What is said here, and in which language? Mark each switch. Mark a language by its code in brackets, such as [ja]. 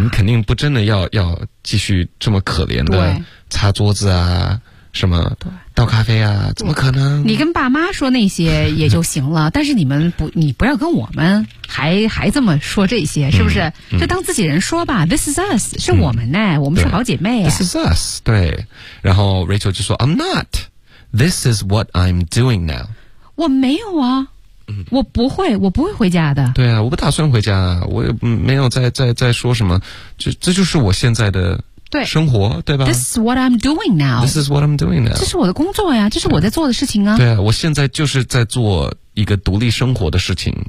[zh] 你肯定不真的要继续这么可怜的擦桌子啊什么倒咖啡啊，怎么可能，你跟爸妈说那些也就行了。但是你不要跟我们还这么说这些，是不是？就当自己人说吧。 [en] This is us， [zh] 是我们呢、我们是好姐妹、 [en] This is us。 [zh] 对，然后 Rachel 就说 [en] I'm not， This is what I'm doing now。 [zh] 我没有啊，我不会回家的。对啊，我不打算回家，我也没有在说什么，这就是我现在的对生活，对吧？ [en] This is what I'm doing now. This is what I'm doing now. [zh] 这是我的工作呀，这是我在做的事情啊。对啊，我现在就是在做一个独立生活的事情。